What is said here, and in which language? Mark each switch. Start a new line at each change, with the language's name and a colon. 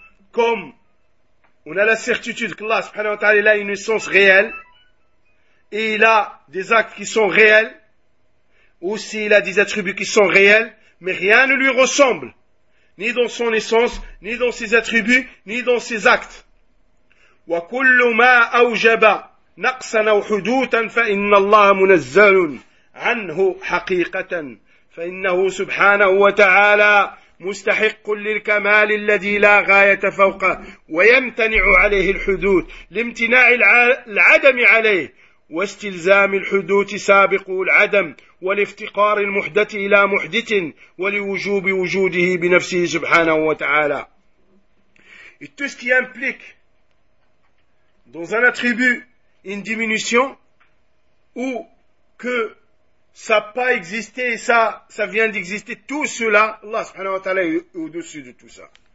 French: Comme on a la certitude que Allah subhanahu wa ta'ala il a une essence réelle, et il a des actes qui sont réels, aussi il a des attributs qui sont réels, mais rien ne lui ressemble. Ni dans son essence, ni dans ses attributs, ni dans ses actes.
Arabic: وكل ما أوجب نقصا أو حدوثا فإن الله منزل عنه حقيقة فإنه سبحانه وتعالى مستحق للكمال الذي لا غاية فوقه، ويمتنع عليه الحدود لامتناع العدم عليه، واستلزام الحدود سابق العدم، والافتقار المحدث إلى محدث، ولوجوب وجوده بنفسه سبحانه وتعالى.
French: Et tout ce qui implique dans un attribut une diminution ou que ça n'a pas existé et ça vient d'exister, tout cela, Allah subhanahu wa ta'ala est au-dessus de tout ça.